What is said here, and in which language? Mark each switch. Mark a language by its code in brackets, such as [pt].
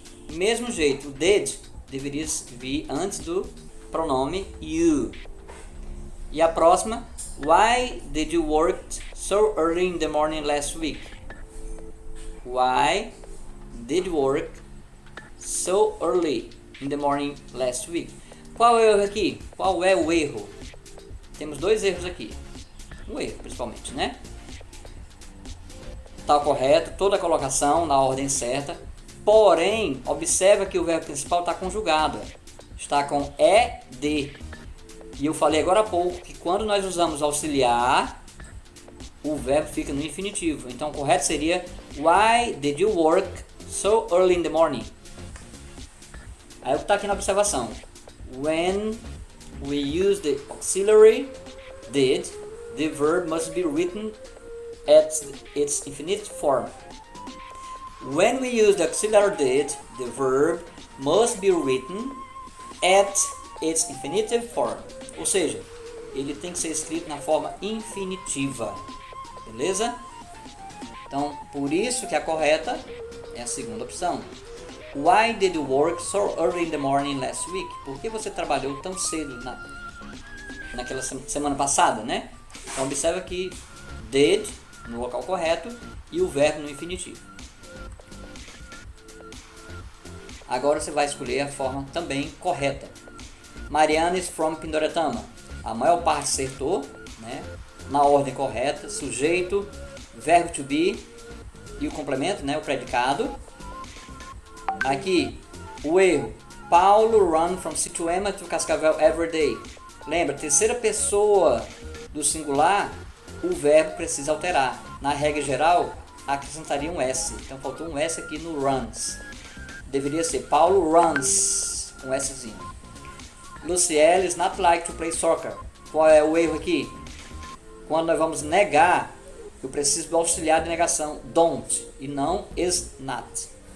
[pt] Mesmo jeito, o did deveria vir antes do pronome you. E a próxima, [en] why did you work so early in the morning last week? Why did you work so early in the morning last week? [pt] Qual é o erro aqui? Qual é o erro? Temos dois erros aqui. Um erro, principalmente, né? Está correto, toda a colocação na ordem certa. Porém, observa que o verbo principal está conjugado. Está com ED. E eu falei agora há pouco que quando nós usamos auxiliar, o verbo fica no infinitivo. Então, o correto seria [en] Why did you work so early in the morning? [pt] Aí o que está aqui na observação. [en] When we use the auxiliary did, the verb must be written at its infinitive form. When we use the auxiliary did, the verb must be written at its infinitive form. [pt] Ou seja, ele tem que ser escrito na forma infinitiva. Beleza? Então, por isso que a correta é a segunda opção. [en] Why did you work so early in the morning last week? [pt] Por que você trabalhou tão cedo naquela semana passada, né? Então, observa que did no local correto e o verbo no infinitivo. Agora você vai escolher a forma também correta. [en] Mariana is from Pindoretama. [pt] A maior parte acertou, né? Na ordem correta, sujeito, verbo to be e o complemento, né? O predicado. Aqui, o erro. [en] Paulo run from Situema to Cascavel every day. [pt] Lembra, terceira pessoa do singular, o verbo precisa alterar. Na regra geral, acrescentaria um S. Então faltou um S aqui no runs. Deveria ser Paulo runs, com Szinho. [en] Luciele is not like to play soccer. [pt] Qual é o erro aqui? Quando nós vamos negar, eu preciso do auxiliar de negação, don't, e não is not.